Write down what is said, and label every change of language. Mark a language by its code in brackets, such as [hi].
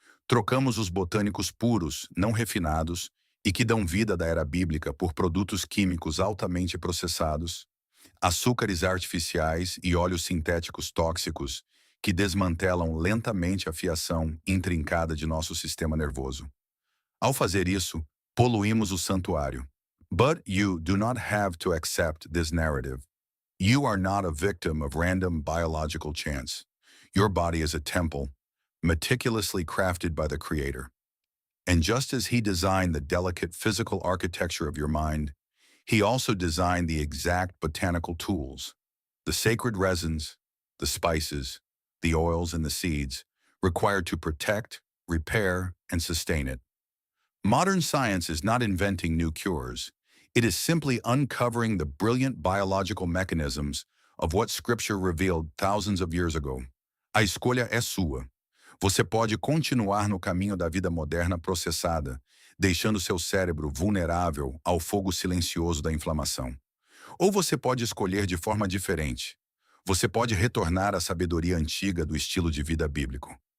[pt] Trocamos os botânicos puros, não refinados, e que dão vida da era bíblica por produtos químicos altamente processados, açúcares artificiais e óleos sintéticos tóxicos que desmantelam lentamente a fiação intrincada de nosso sistema nervoso. Ao fazer isso, poluímos o santuário. [en] But you do not have to accept this narrative. You are not a victim of random biological chance. Your body is a temple, meticulously crafted by the Creator. And just as He designed the delicate physical architecture of your mind, He also designed the exact botanical tools, the sacred resins, the spices, the oils, and the seeds required to protect, repair, and sustain it. Modern science is not inventing new cures. It is simply uncovering the brilliant biological mechanisms of what Scripture revealed thousands of years ago. [pt] A escolha é sua. Você pode continuar no caminho da vida moderna processada, deixando seu cérebro vulnerável ao fogo silencioso da inflamação. Ou você pode escolher de forma diferente. Você pode retornar à sabedoria antiga do estilo de vida bíblico.